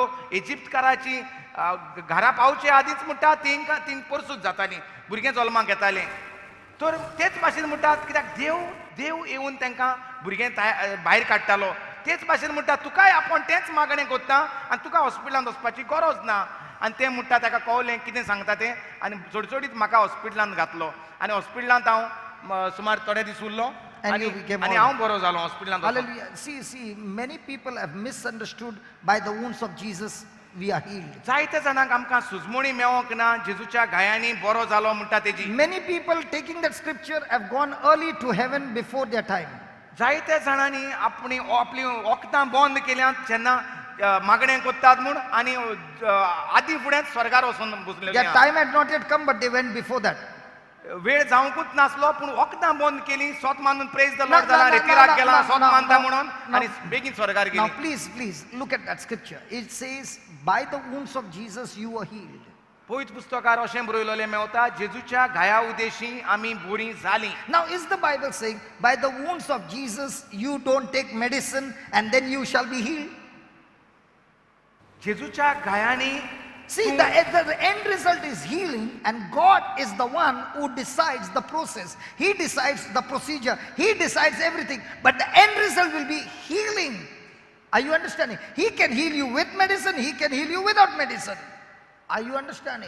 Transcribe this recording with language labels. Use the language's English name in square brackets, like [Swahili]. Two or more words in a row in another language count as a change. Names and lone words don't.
[Konkani] इजिप्तकाराची घरा पावचे आदींच म्हणटा तींक परसूच जातालीं भुरगें जल्माक येतालें तर तेच भाशेन म्हणटात कित्याक देव येवन तांकां भुरगें भायर काडटालो तेच भाशेन म्हणटा तुकाय आपूण तेंच मागणें कोत्ता आनी तुका हॉस्पिटलांत वचपाची गरज ना आनी तें म्हणटा ताका कळलें कितें सांगता तें आनी चडचडीत म्हाका हॉस्पिटलांत घातलो आनी हॉस्पिटलांत हांव सुमार थोडे दीस उरलो आनी हांव बरो जालो हॉस्पिटलांत [English] Hallelujah. See, many people have misunderstood by the wounds of Jesus we are healed. [Konkani] जायते जाणांक आमकां सुजमणी मेळोंक ना जेजूच्या गायांनी बरो जालो म्हणटा तेजी [English] Many people taking that scripture have gone early to heaven before their time. [Konkani] जायते जाणांनी आपली वखदां बंद केल्यांत जेन्ना मागणें कोत्तात म्हूण आनी आदीं फुडेंच स्वर्गार वचून बसले [English] Their time had not yet come, but they went before that. [Konkani] वेळ जावंकूच नासलो पूण वखदां बंद केली स्वत मानून [English] praise the Lord [Konkani] जाला रेतिराक गेला स्वत मानता म्हणून आनी बेगीन स्वर्गार [English] Now [Konkani] गेली [English] please look at that scripture. It says, by the wounds of Jesus you were healed. [Konkani] पवित्र पुस्तकार अशें बरयलोलें मेवता जेजूच्या गाया उदेशी आमी बरीं जालीं [English] Now is the Bible saying, by the wounds of Jesus you don't take medicine and then you shall be healed? [Konkani] जेजूच्या गायांनी [English] See, the end result is healing, and God is the one who decides the process. He decides the procedure. He decides everything. But the end result will be healing. Are you understanding? He can heal you with medicine. He can heal you without medicine. Are you understanding?